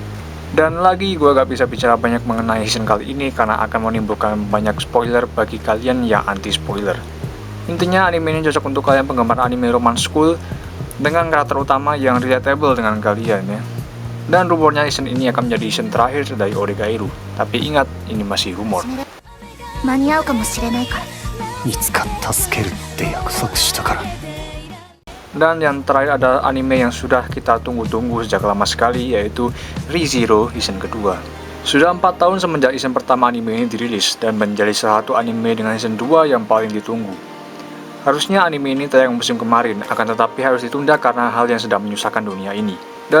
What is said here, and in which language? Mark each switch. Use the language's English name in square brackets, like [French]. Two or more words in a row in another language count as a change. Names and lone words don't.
[Indonesian] Dan lagi gue gak bisa bicara banyak mengenai season kali ini karena akan menimbulkan banyak spoiler bagi kalian yang anti spoiler. Intinya anime ini cocok untuk kalian penggemar anime [English] romance school [Indonesian] dengan karakter utama yang relatable dengan kalian ya. Dan rumornya season ini akan menjadi season terakhir dari Oregairu. Tapi ingat, ini masih rumor. [Japanese] 間に合うかもしれないから。いつか助けるって約束したから。 [Indonesian] Dan yang terakhir ada anime yang sudah kita tunggu-tunggu sejak lama sekali, yaitu ReZero season kedua. Sudah 4 tahun semenjak season pertama anime ini dirilis dan menjadi salah satu anime dengan season 2 yang paling ditunggu. Harusnya anime ini tayang musim kemarin, akan tetapi harus ditunda karena hal yang sedang menyusahkan dunia ini.